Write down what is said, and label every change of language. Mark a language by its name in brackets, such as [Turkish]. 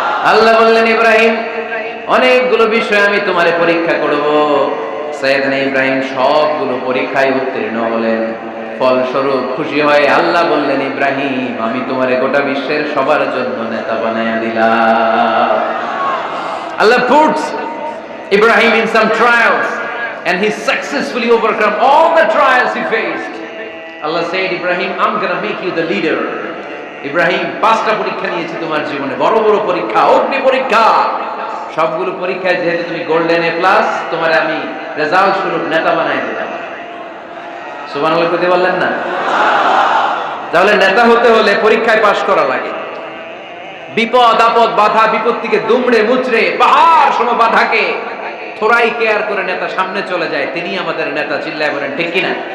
[Bangla] আল্লাহ বললেন, ইব্রাহিম অনেকগুলো বিষয় আমি তোমারে পরীক্ষা করব। সাইয়েদনা ইব্রাহিম সবগুলো পরীক্ষায় উত্তীর্ণ হলেন। ফলস্বরূপ খুশি হয়ে আল্লাহ বললেন, ইব্রাহিম আমি তোমারে গোটা বিশ্বের সবার জন্য নেতা বানায়া দিলাম। [English] Allah puts Ibrahim in some trials and he successfully overcome all the trials he faced. Allah said, Ibrahim, I'm gonna make you the leader. [Bangla] Ibrahim পাঁচটা পরীক্ষা নিয়েছি তোমার জীবনে, বড় বড় পরীক্ষা, অগ্নি পরীক্ষা। সবগুলো পরীক্ষায় যেহেতু তুমি গোল্ডেন এ প্লাস, তোমার আমি রেজাল্ট স্বরূপ নেতা বানাই দিলাম। সুবহানাল্লাহ কইতে বললেন না? তাহলে নেতা হতে হলে পরীক্ষায় পাশ করা লাগে। বিপদ আপদ বাধা বিপত্তিকে দুমড়ে মুচড়ে পাহাড় সম বাধাকে থোড়াই কেয়ার করে নেতা সামনে চলে যায়, তিনি আমাদের নেতা। চিল্লায় বলেন ঠিক কিনা?